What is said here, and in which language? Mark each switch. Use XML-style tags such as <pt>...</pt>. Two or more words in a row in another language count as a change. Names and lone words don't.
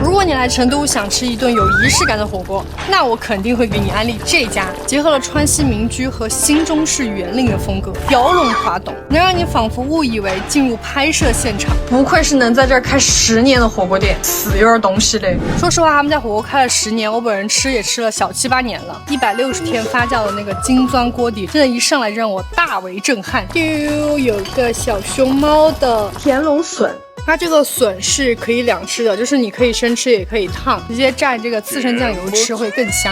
<zh>你來成都想吃一頓有儀式感的火鍋，那我肯定会給你安利這家，結合了川西民居和新中式園林的風格，雕龍畫棟，能讓你仿佛誤以為進入拍攝現場。不愧是能在這兒開10年的火鍋店，是有點東西嘞。說實話，他們家火鍋開了10年，我本人吃也吃了小7、8年了。160天發酵的那個金鑽鍋底，真的一上來讓我大為震撼。有個小熊貓的田龍筍。它這個筍是可以兩吃的，就是你可以生吃也可以燙，直接蘸這個刺身醬油吃会更香。</zh>